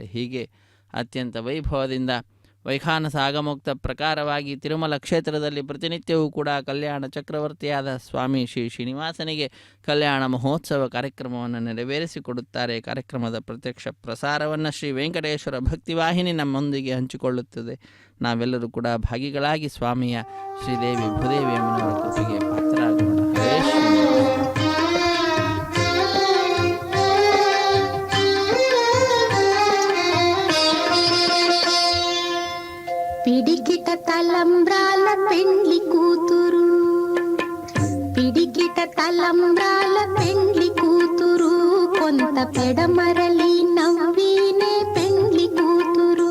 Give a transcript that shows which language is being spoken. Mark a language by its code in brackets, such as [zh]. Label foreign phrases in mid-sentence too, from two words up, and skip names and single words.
[kn] ಹೀಗೆ ಅತ್ಯಂತ ವೈಭವದಿಂದ ವೈಖಾನಸ ಆಗಮೋಕ್ತ ಪ್ರಕಾರವಾಗಿ ತಿರುಮಲ ಕ್ಷೇತ್ರದಲ್ಲಿ ಪ್ರತಿನಿತ್ಯವೂ ಕೂಡ ಕಲ್ಯಾಣ ಚಕ್ರವರ್ತಿಯಾದ ಸ್ವಾಮಿ ಶ್ರೀ ಶ್ರೀನಿವಾಸನಿಗೆ ಕಲ್ಯಾಣ ಮಹೋತ್ಸವ ಕಾರ್ಯಕ್ರಮವನ್ನು ನೆರವೇರಿಸಿಕೊಡುತ್ತಾರೆ. ಕಾರ್ಯಕ್ರಮದ ಪ್ರತ್ಯಕ್ಷ ಪ್ರಸಾರವನ್ನು ಶ್ರೀ ವೆಂಕಟೇಶ್ವರ ಭಕ್ತಿವಾಹಿನಿ ನಮ್ಮೊಂದಿಗೆ ಹಂಚಿಕೊಳ್ಳುತ್ತದೆ. ನಾವೆಲ್ಲರೂ ಕೂಡ ಭಾಗಿಗಳಾಗಿ ಸ್ವಾಮಿಯ ಶ್ರೀದೇವಿ ಭೂದೇವಿ ಅಮ್ಮನವರ ಕೃಪೆಗೆ ಪಾತ್ರರಾಗೋಣ. ಹರೇ ಶ್ರೀ. [te] పిడికిట తలంబ్రాల పెండ్లి కూతురు, పిడికిట తలంబ్రాల పెండ్లి కూతురు, కొంత పెడమరలి నవ్వినే పెండ్లి కూతురు.